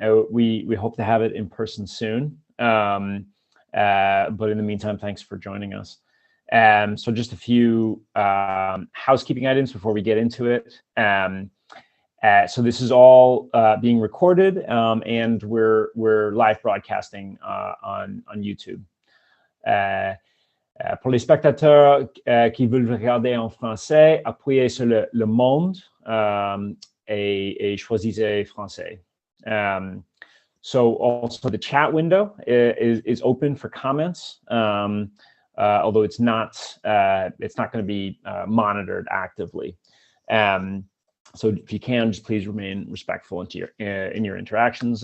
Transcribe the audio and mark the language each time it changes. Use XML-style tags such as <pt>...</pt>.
<en>We hope to have it in person soon. But in the meantime, thanks for joining us. So just a few housekeeping items before we get into it. So this is all being recorded, and we're live broadcasting on YouTube.</en> <fr>Pour les spectateurs qui veulent regarder en français, appuyez sur le monde et choisissez français.</fr> <en>So also the chat window is open for comments, although it's not going to be monitored actively. So if you can, just please remain respectful in your interactions.</en>